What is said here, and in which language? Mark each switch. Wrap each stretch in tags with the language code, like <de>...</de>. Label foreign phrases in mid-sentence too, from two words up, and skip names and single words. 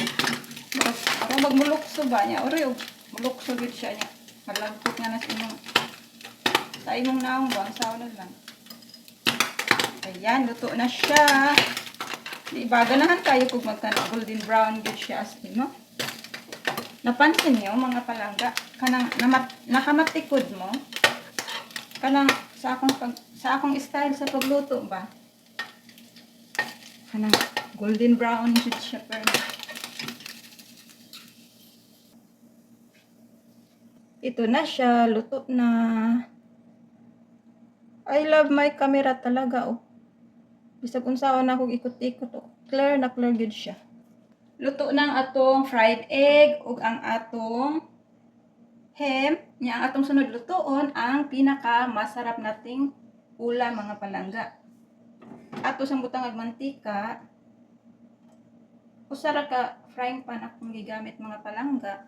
<ceb>Murag magmulukso ba niya? Ori mulukso gyud siya niya. Malagkot nga na sa imong naong ba, sawa na lang. Ayan, luto na siya. Di ba, ganahan kayo kung magkana</ceb> <en>golden brown</en> <ceb>good siya as in, no?</ceb> <tl>Napansin niyo,</tl> <ceb>mga palangga, kanang nakamatikod mo, kanang sa akong style sa pagluto ba? Kanang</ceb> <en>golden brown</en> <ceb>good siya, pero ito na siya, luto na.</ceb> <en>I love my camera talaga, oh.</en> <ceb>Bisag unsaon na akong ikot-ikot, oh. Clear na clear good siya. Luto na ang atong</ceb> <en>fried egg</en> <ceb>ug ang atong ham. Nya ang atong sunod lutoon ang</ceb> <tl>pinaka masarap nating ulam</tl> <ceb>mga palangga. Ato sang butang ag mantika. Usara ka frying pan akong gigamit mga palangga.</ceb>